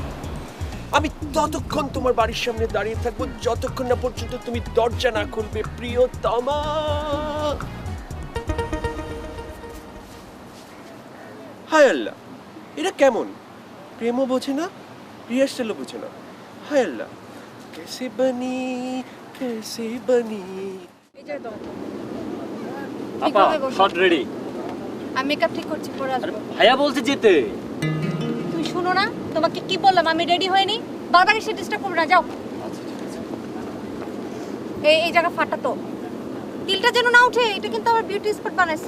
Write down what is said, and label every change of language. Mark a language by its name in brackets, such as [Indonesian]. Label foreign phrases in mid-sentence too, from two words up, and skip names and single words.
[Bangla] আমি ততক্ষণ তোমার বাড়ির সামনে দাঁড়িয়ে থাকবো যতক্ষণ না পর্যন্ত তুমি দরজা না খুলবে, প্রিয়তমা। হায় আল্লাহ, এটা কেমন? প্রেমও বোঝে না, রিহার্সালও বোঝে না। হায় আল্লাহ, [Hindi] कैसे बनी कैसे बनी। [Bangla] আপা শট রেডি। আমি মেকআপ ঠিক করছি পরে আসবো ভাইয়া বলছে যেতে। তুমি শুনো না তোমাকে কি বললাম, আমি রেডি হইনি, বারবার এসে ডিস্টার্ব করবে না, যাও। এই জায়গা ফাটা তো তিলটা যেন না উঠে, এটা কিন্তু আমার বিউটি স্পট বানাইছি।